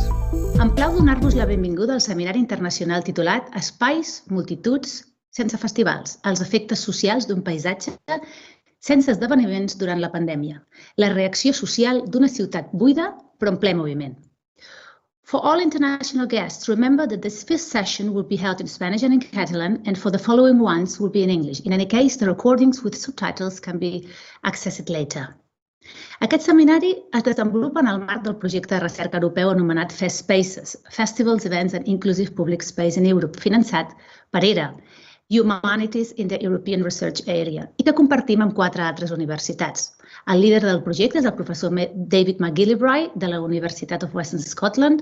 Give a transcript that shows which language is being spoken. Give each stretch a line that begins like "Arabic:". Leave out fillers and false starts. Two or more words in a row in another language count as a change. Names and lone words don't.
Catalan: Em plau donar-vos la benvinguda al seminari internacional titulat Espais, multituds, sense festivals, els efectes socials d'un paisatge sense esdeveniments durant la pandèmia. La reacció social d'una ciutat buida però en ple moviment.
English: For all international guests, remember that this fifth session will be held in Spanish and in Catalan, and for the following ones will be in English. In any case, the recordings with subtitles can be accessed later.
Catalan: Aquest seminari es desenvolupa en el marc del projecte de recerca europeu anomenat Spacios, Festivals, Events and Inclusive Public Space in Europe, finançat per ERA, Humanities in the European Research Area, i que compartim amb 4 altres universitats. El líder del projecte és el professor David McGillivray, de la Universitat of Western Scotland.